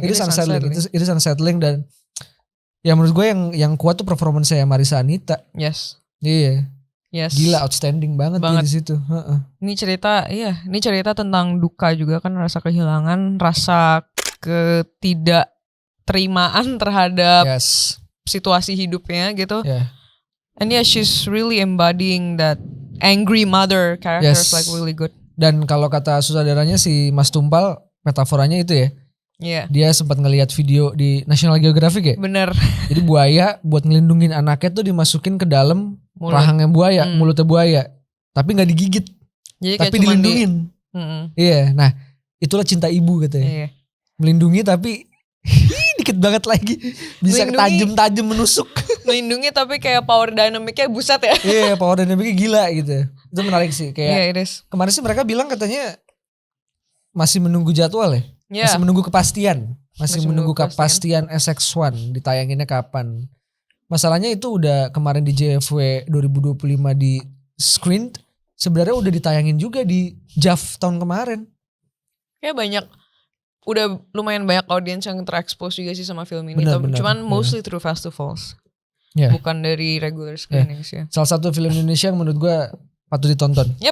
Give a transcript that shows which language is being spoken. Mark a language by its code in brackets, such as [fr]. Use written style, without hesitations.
[en] It is unsettling [id] dan ya menurut gue yang kuat tuh performance saya Marissa Anita. [en] Yes. [id] Iya. [en] Yes. [id] Gila, outstanding banget. Di situ. Ini cerita tentang duka juga kan, rasa kehilangan, rasa ketidakterimaan terhadap situasi hidupnya gitu. [en] And she's really embodying that angry mother characters like really good. [id] Dan kalau kata sutradaranya si Mas Tumpal, metaforanya itu ya. Dia sempat ngelihat video di National Geographic ya. Bener. Jadi buaya buat ngelindungin anaknya tuh dimasukin ke dalam rahangnya buaya, mulutnya buaya. Tapi gak digigit. Jadi tapi dilindungin. Iya, nah itulah cinta ibu katanya. Melindungi tapi dikit banget lagi. Bisa tajam-tajam menusuk. Melindungi tapi kayak power dynamicnya buset ya. Iya, power dynamicnya gila gitu. Itu menarik sih. Kayak [en] it is. [id] Kemarin sih mereka bilang katanya masih menunggu jadwal ya. Masih menunggu kepastian. Masih menunggu kepastian SX1 ditayanginnya kapan. Masalahnya itu udah kemarin di JFW 2025 di screen. Sebenarnya udah ditayangin juga di JAF tahun kemarin. Kayak udah lumayan banyak audiens yang terekspos juga sih sama film ini. [en] Cuman mostly through festivals. [id] Bukan dari regular screenings ya. Salah satu film Indonesia yang menurut gue patut ditonton.